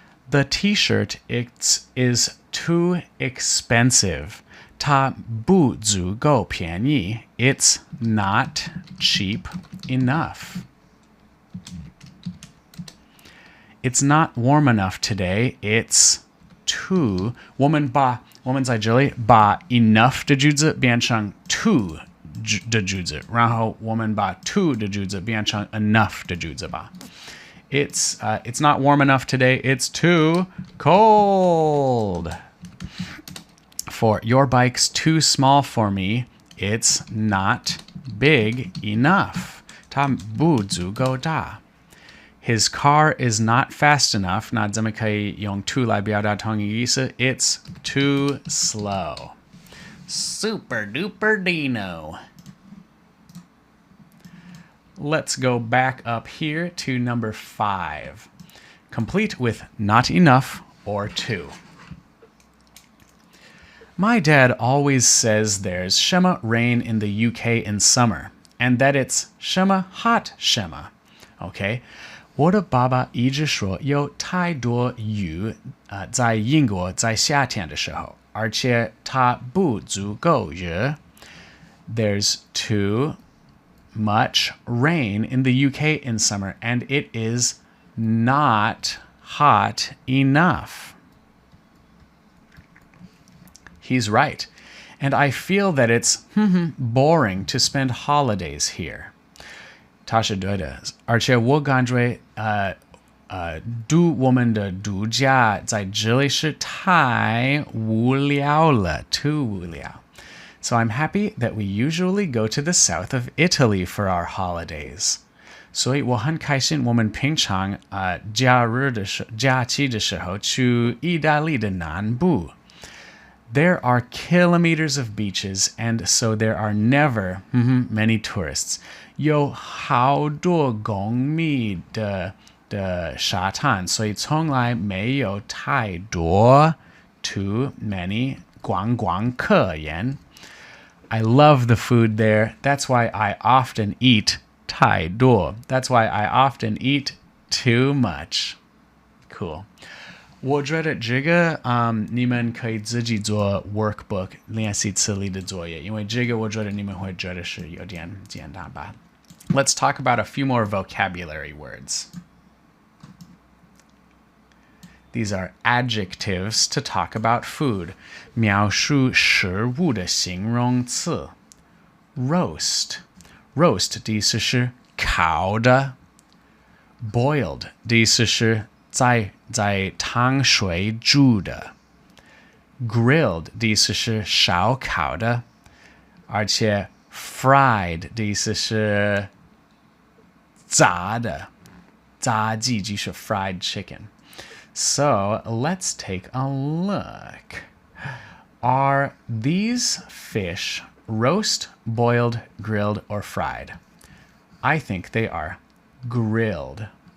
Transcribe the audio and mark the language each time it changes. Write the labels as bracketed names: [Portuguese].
[English] The t-shirt is too expensive. [Chinese] 它不足够便宜。 [English] It's not cheap enough. It's not warm enough today. It's too. [Chinese] 我们在这里把 enough 的句子变成 too 的句子，然后我们把 too 的句子变成 enough 的句子吧。 [English] It's not warm enough today. It's too cold. For your bike's too small for me. It's not big enough. [Chinese] 它不足够大。 [English] His car is not fast enough. [Chinese] 那怎么可以用 too 来表达同一个意思？ [English] It's too slow. Super duper Dino. Let's go back up here to number 5. Complete with not enough or too. My dad always says there's [Chinese] 什么 [English] rain in the UK in summer, and that it's 什么 hot 什么. Okay? [Chinese] 我的爸爸一直说有太多雨在英国在夏天的时候，而且它不足够热。 [English] There's too much rain in the UK in summer, and it is not hot enough. He's right. And I feel that it's boring to spend holidays here. [Chinese] 他是对的，而且我感觉我们的度假在这里是太无聊了 too 无聊 [English] So I'm happy that we usually go to the south of Italy for our holidays. [Chinese] 所以我很开心我们平常假期的时候去意大利的南部。 [English] There are kilometers of beaches, and so there are never many tourists. [Chinese] 有好多公里的沙滩，所以从来没有太多 [English] too many [Chinese] 观光客人。 [English] I love the food there. That's why I often eat [Chinese] 太多. [English] That's why I often eat too much. Cool. [Chinese] 我觉得这个你们可以自己做 workbook 练习词里的作业，因为这个我觉得你们会觉得是有点简单吧。 [English] Let's talk about a few more vocabulary words. These are adjectives to talk about food. [Chinese] 描述食物的形容词。Roast. Roast 的意思是烤的。Boiled 的意思是在汤水煮的。 Grilled 的意思是烧烤的。而且 fried 的意思是炸的。炸鸡就是 [English] fried chicken. So let's take a look. Are these fish roast, boiled, grilled, or fried? I think they are grilled.